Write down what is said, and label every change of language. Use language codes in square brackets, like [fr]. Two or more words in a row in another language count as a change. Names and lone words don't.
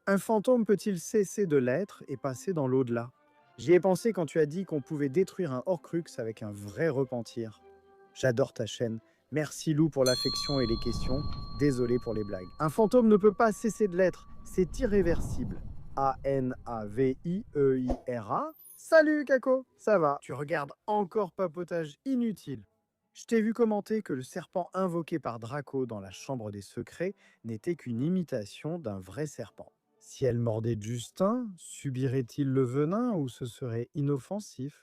[fr] Un fantôme peut-il cesser de l'être et passer dans l'au-delà? J'y ai pensé quand tu as dit qu'on pouvait détruire un Horcrux avec un vrai repentir. J'adore ta chaîne. Merci Lou pour l'affection et les questions. Désolé pour les blagues. Un fantôme ne peut pas cesser de l'être. C'est irréversible. A-N-A-V-I-E-I-R-A. Salut Kako, ça va? Tu regardes encore Papotage inutile. Je t'ai vu commenter que le serpent invoqué par Draco dans la chambre des secrets n'était qu'une imitation d'un vrai serpent. Si elle mordait Justin, subirait-il le venin ou ce serait inoffensif?